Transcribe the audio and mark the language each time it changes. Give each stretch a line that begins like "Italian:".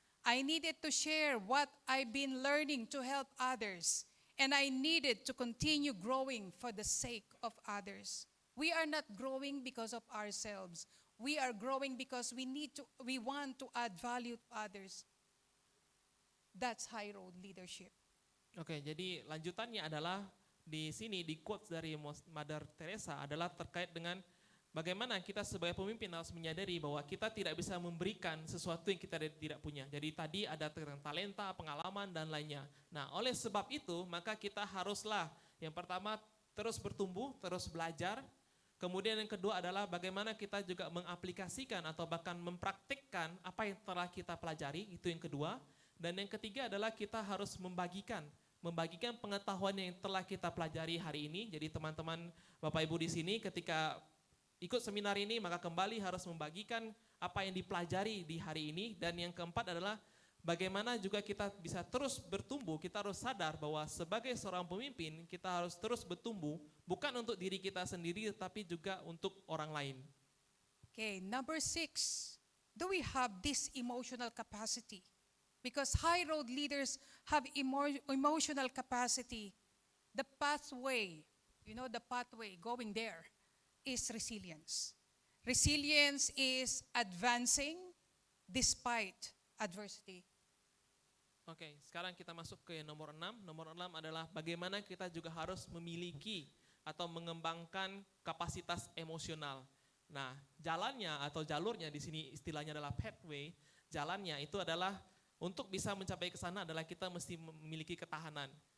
English: I needed to share what I've been learning to help others. And I needed to continue growing for the sake of others. We are not growing because of ourselves. We are growing because we want to add value to others. That's high road leadership.
Indonesian: Oke, jadi lanjutannya adalah di sini di quotes dari Mother Teresa adalah terkait dengan bagaimana kita sebagai pemimpin harus menyadari bahwa kita tidak bisa memberikan sesuatu yang kita tidak punya. Jadi tadi ada tentang talenta, pengalaman, dan lainnya. Nah, oleh sebab itu, maka kita haruslah yang pertama terus bertumbuh, terus belajar. Kemudian yang kedua adalah bagaimana kita juga mengaplikasikan atau bahkan mempraktikkan apa yang telah kita pelajari, itu yang kedua. Dan yang ketiga adalah kita harus membagikan pengetahuan yang telah kita pelajari hari ini. Jadi teman-teman Bapak Ibu di sini ketika ikut seminar ini maka kembali harus membagikan apa yang dipelajari di hari ini. Dan yang keempat adalah bagaimana juga kita bisa terus bertumbuh. Kita harus sadar bahwa sebagai seorang pemimpin kita harus terus bertumbuh, bukan untuk diri kita sendiri tapi juga untuk orang lain.
English: Okay, number 6, do we have this emotional capacity? Because high road leaders have emotional capacity. The pathway going there is resilience. Resilience is advancing despite adversity.
Indonesian: Oke, sekarang kita masuk ke nomor 6. Nomor 6 adalah bagaimana kita juga harus memiliki atau mengembangkan kapasitas emosional. Nah, jalannya atau jalurnya di sini istilahnya adalah pathway. jalannya itu adalah untuk bisa mencapai ke sana adalah kita mesti memiliki ketahanan.